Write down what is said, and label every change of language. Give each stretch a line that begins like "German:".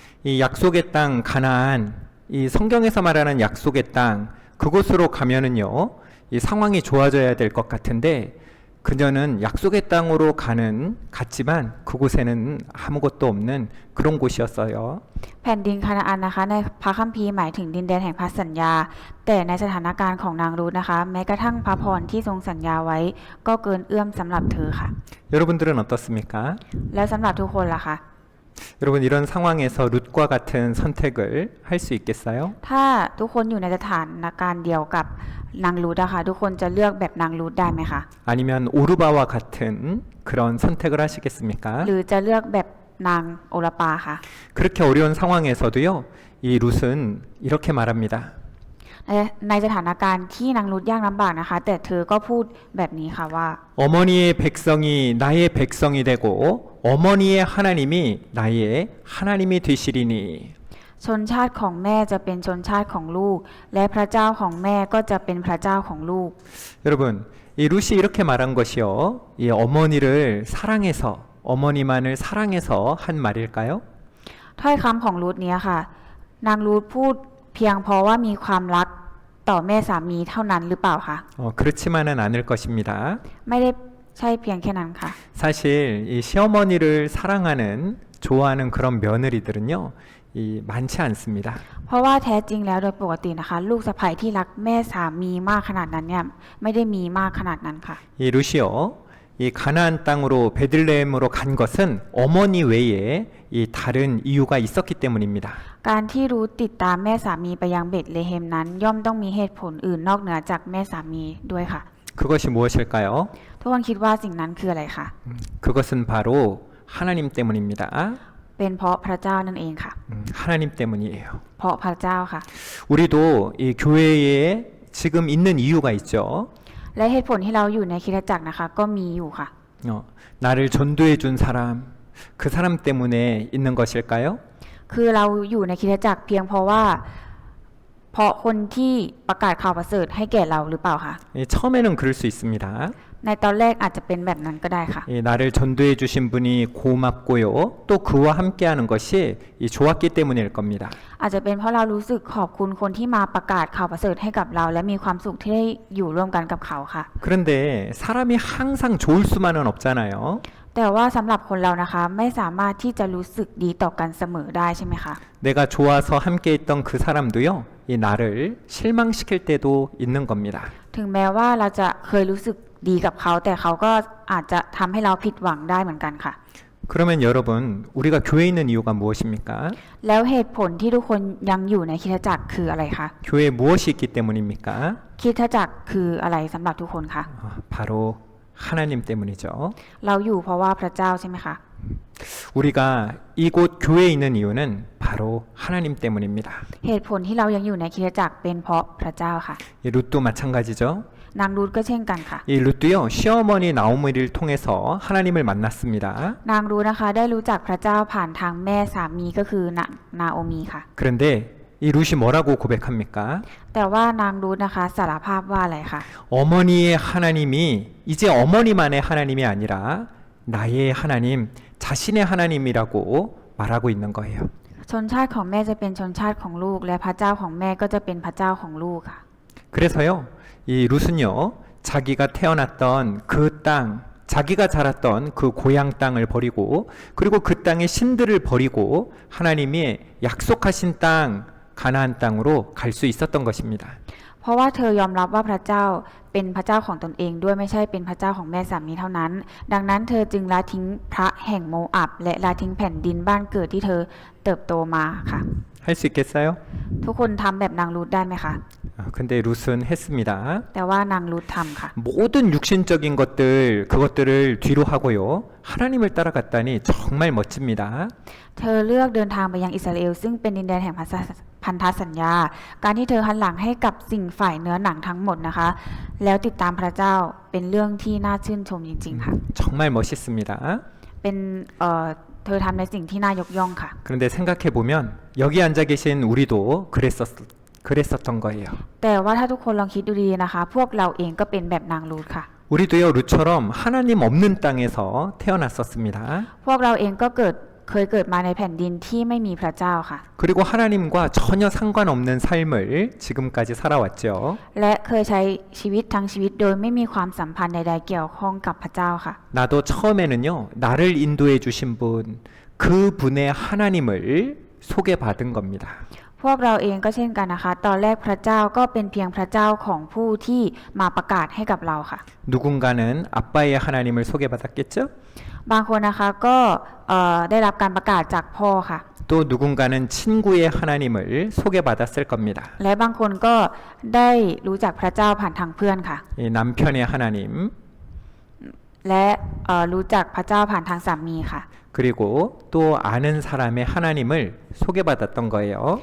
Korean: 이 약속의 땅 가나안, 이 성경에서 말하는 약속의 땅 그곳으로 가면은요 이 상황이 좋아져야 될 것 같은데 그녀는 약속의 땅으로 갔지만 그곳에는 아무것도 없는 그런 곳이었어요.
Thai: แผ่นดินคานาอันนะคะในพระคัมภีร์หมายถึงดินแดนแห่งพันธสัญญา แต่ในสถานการณ์ของนางรูทนะคะ แม้กระทั่งพระพรที่ทรงสัญญาไว้ ก็เกินเอื้อมสำหรับเธอค่ะ
Korean: 여러분들은 어떻습니까?
Thai: แล้วสำหรับทุกคนล่ะคะ
Korean: 여러분 이런 상황에서 룻과 같은 선택을 할 수 있겠어요?
Thai: ถ้าทุกคนอยู่ในสถานการณ์เดียวกับนางรูทนะคะทุกคนจะเลือกแบบนางรูทได้ไหมคะ
Korean: 아니면 오르바와 같은 그런 선택을 하시겠습니까?
Thai: หรือจะเลือกแบบนางโอลาปาค่ะ
Korean: 그렇게 어려운 상황에서도요 이 룻은 이렇게 말합니다.
Thai: ในสถานการณ์ที่นางรูทยากลำบากนะคะ แต่เธอก็พูดแบบนี้ค่ะว่า
Korean: 어머니의 백성이 나의 백성이 되고 어머니의 하나님이 나의 하나님이 되시리니
Thai: ชนชาติของแม่จะเป็นชนชาติของลูก และพระเจ้าของแม่ก็จะเป็นพระเจ้าของลูก
Korean: 여러분 이 룻이 이렇게 말한 것이요 이 어머니를 사랑해서 어머니만을 사랑해서 한 말일까요?
Thai: ถ้อยคำของรูทเนี้ยค่ะ นางรูทพูดเพียงเพราะว่ามีความรักต่อแม่สามีเท่านั้นหรือเปล่าคะ
Korean: 그렇지만은 않을 것입니다.
Thai: ไม่ได้ใช่เพียงแค่นั้นค่ะ
Korean: 사실 이 시어머니를 사랑하는 좋아하는 그런 며느리들은요 많지 않습니다.
Thai: เพราะว่าแท้จริงแล้วโดยปกตินะคะ ลูกสะใภ้ที่รักแม่สามีมากขนาดนั้นเนี่ยไม่ได้มีมากขนาดนั้นค่ะ
Korean: 이 룻이요 이 가나안 땅으로 베들레헴으로 간 것은 어머니 외에 이 다른 이유가 있었기 때문입니다.
Thai: การที่รูทติดตามแม่สามีไปยังเบธเลเฮมนั้น ย่อมต้องมีเหตุผลอื่นนอกเหนือจากแม่สามีด้วยค่ะ
Korean: 그것이 무엇일까요?
Thai: ทุกคนคิดว่าสิ่งนั้นคืออะไรคะ
Korean: 그것은 바로 하나님 때문입니다.
Thai: เป็นเพราะพระเจ้านั่นเองค่ะ
Korean: 하나님 때문이에요.
Thai: เพราะพระเจ้าค่ะ
Korean: 우리도 이 교회에 지금 있는 이유가 있죠.
Thai: และเหตุผลที่เราอยู่ในคริสตจักรนะคะ ก็มีอยู่ค่ะ
Korean: 나를 전도해 준 사람, 그 사람 때문에 있는 것일까요?
Thai: คือเราอยู่ในคริสตจักรเพียงเพราะว่า เพราะคนที่ประกาศข่าวประเสริฐให้แก่เราหรือเปล่าคะ
Korean: 처음에는 그럴 수 있습니다.
Thai: ในตอนแรกอาจจะเป็นแบบนั้นก็ได้ค่ะ
Korean: 나를 전도해 주신 분이 고맙고요. 또 그와 함께하는 것이 좋았기 때문일 겁니다.
Thai: อาจจะเป็นเพราะเรารู้สึกขอบคุณคนที่มาประกาศข่าวประเสริฐให้กับเรา และมีความสุขที่ได้อยู่ร่วมกันกับเขาค่ะ
Korean: 그런데 사람이 항상 좋을 수만은 없잖아요.
Thai: แต่ว่าสำหรับคนเรานะคะไม่สามารถที่จะรู้สึกดีต่อกันเสมอได้ใช่ไหมคะ
Korean: 내가 좋아서 함께 있던 그 사람도요, 이 나를 실망시킬 때도 있는 겁니다.
Thai: ถึงแม้ว่าเราจะเคยรู้สึกดีกับเขาแต่เขาก็อาจจะทำให้เราผิดหวังได้เหมือนกันค่ะ
Korean: 그러면 여러분, 우리가 교회에 있는 이유가 무엇입니까?
Thai: แล้วเหตุผลที่ทุกคนยังอยู่ในคริสตจักรคืออะไรคะ
Korean: 교회에 무엇이 있기 때문입니까?
Thai: คริสตจักรคืออะไรสำหรับทุกคนคะ
Korean: 바로 하나님 때문이죠.
Thai: เราอยู่เพราะว่าพระเจ้าใช่ไหมคะ
Korean: 우리가 이곳 교회에 있는 이유는 바로 하나님 때문입니다.
Thai: เหตุผลที่เรายังอยู่ในคริสตจักรเป็นเพราะพระเจ้าค่ะ
Korean: 이 룻도 마찬가지죠.
Thai: นางรูธก็เช่นกันค่ะ
Korean: 이 룻도요, 시어머니 나오미를 통해서 하나님을 만났습니다.
Thai: นางรูธนะคะได้รู้จักพระเจ้าผ่านทางแม่สามีก็คือนาโอมีค่ะ
Korean: 그런데 이 룻이 뭐라고 고백합니까?
Thai: แต่ว่านางรูธนะคะสารภาพว่าอะไรคะ
Korean: 어머니의 하나님이 이제 어머니만의 하나님이 아니라 나의 하나님, 자신의 하나님이라고 말하고 있는 거예요.
Thai: ชนชาติของแม่จะเป็นชนชาติของลูกและพระเจ้าของแม่ก็จะเป็นพระเจ้าของลูกค่ะ
Korean: 그래서요, 이 룻은요, 자기가 태어났던 그 땅, 자기가 자랐던 그 고향 땅을 버리고, 그리고 그 땅의 신들을 버리고 하나님이 약속하신 땅, 가나안 땅으로 갈 수 있었던 것입니다.
Thai: เพราะว่าเธอยอมรับว่าพระเจ้าเป็นพระเจ้าของตนเองด้วยไม่ใช่เป็นพระเจ้าของแม่สามีเท่านั้น ดังนั้นเธอจึงละทิ้งพระแห่งโมอับและละทิ้งแผ่นดินบ้านเกิดที่เธอเติบโตมาค่ะ
Korean: 할 수 있겠어요?
Thai: ทุกคนทำแบบนางรูธได้ไหมคะ
Korean: 근데 룻은 했습니다.
Thai: แต่ว่านางรูธทำค่ะ
Korean: 모든 육신적인 것들, 그것들을 뒤로 하고요. 하나님을 따라갔다니 정말 멋집니다.
Thai: เธอเลือกเดินทางไปยังอิสราเอลซึ่งเป็นดินแดนแห่งพันธสัญญา การที่เธอหันหลังให้กับสิ่งฝ่ายเนื้อหนังทั้งหมดนะคะ แล้วติดตามพระเจ้าเป็นเรื่องที่น่าชื่นชมจริงๆค่ะ
Korean: 정말 멋있습니다.
Thai: เป็นเธอทำในสิ่งที่น่ายกย่องค่ะ
Korean: 그런데 생각해 보면 여기 앉아 계신 우리도 그랬었던 거예요.
Thai: แต่ว่าถ้าทุกคนลองคิดดูดีๆนะคะ พวกเราเองก็เป็นแบบนางรูธค่ะ
Korean: 우리도요 룻처럼 하나님 없는 땅에서 태어났었습니다.
Thai: พวกเราเองก็เคยเกิดมาในแผ่นดินที่ไม่มีพระเจ้าค่ะ
Korean: 그리고 하나님과 전혀 상관없는 삶을 지금까지 살아왔죠.
Thai: และเคยใช้ชีวิตทั้งชีวิตโดยไม่มีความสัมพันธ์ใดๆเกี่ยวข้องกับพระเจ้าค่ะ
Korean: 나도 처음에는요 나를 인도해 주신 분, 그 분의 하나님을 소개받은 겁니다.
Thai: พวกเราเองก็เช่นกันนะคะ ตอนแรกพระเจ้าก็เป็นเพียงพระเจ้าของผู้ที่มาประกาศให้กับเราค่ะ
Korean: 누군가는 아빠의 하나님을 소개받았겠죠?
Thai: บางคนนะคะก็ได้รับการประกาศจากพ่อค่ะ
Korean: 또 누군가는 친구의 하나님을 소개받았을 겁니다.
Thai: และบางคนก็ได้รู้จักพระเจ้าผ่านทางเพื่อนค่ะ
Korean: 이 남편의 하나님,
Thai: และรู้จักพระเจ้าผ่านทางสามีค่ะ
Korean: 그리고 또 아는 사람의 하나님을 소개받았던 거예요.